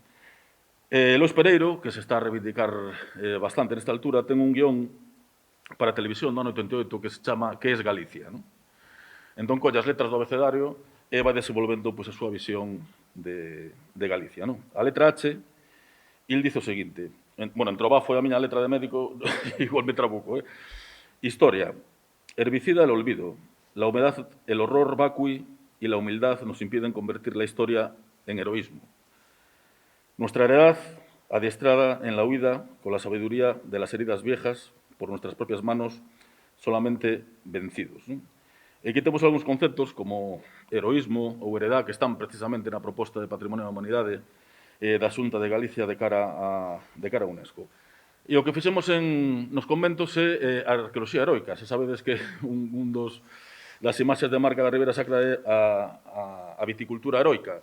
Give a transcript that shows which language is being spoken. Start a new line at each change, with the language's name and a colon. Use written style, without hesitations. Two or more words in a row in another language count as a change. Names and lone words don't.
Galician: Lois Pereiro, que se está a reivindicar bastante nesta altura, ten un guión para televisión do ano 88 que se chama Que es Galicia, non? Entón, colle as letras do abecedario e vai desenvolvendo pois, a súa visión de Galicia, non? A letra H, il dice o seguinte, bueno, en trobá foi a miña letra de médico, igual me trabuco, Historia,
Spanish: herbicida el olvido, la humedad, el horror vacui y la humildad nos impiden convertir la historia en heroísmo. Nuestra heredad, adiestrada en la huida con la sabiduría de las heridas viejas, por nuestras propias manos, solamente vencidos. ¿No?
Galician: E aquí temos algúns conceptos como heroísmo ou heredad que están precisamente na proposta de Patrimonio da Humanidade da Xunta de Galicia de cara a UNESCO. E o que fixemos nos conventos é a arqueoloxía heroica. Se sabedes que das imaxes de marca da Ribeira Sacra é a viticultura heroica.